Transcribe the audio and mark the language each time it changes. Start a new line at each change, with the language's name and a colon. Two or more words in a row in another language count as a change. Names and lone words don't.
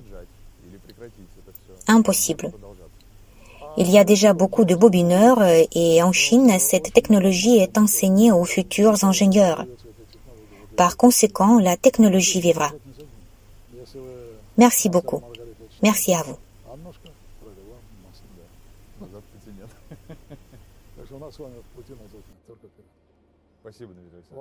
French: Impossible. Il y a déjà beaucoup de bobineurs et en Chine, cette technologie est enseignée aux futurs ingénieurs. Par conséquent, la technologie vivra. Merci beaucoup. Merci à vous.
Russian: Аннушка провела массу, да. Назад пути нет. Так что у нас с вами пути назад нет, только вперед. Спасибо, Дмитрий Александрович.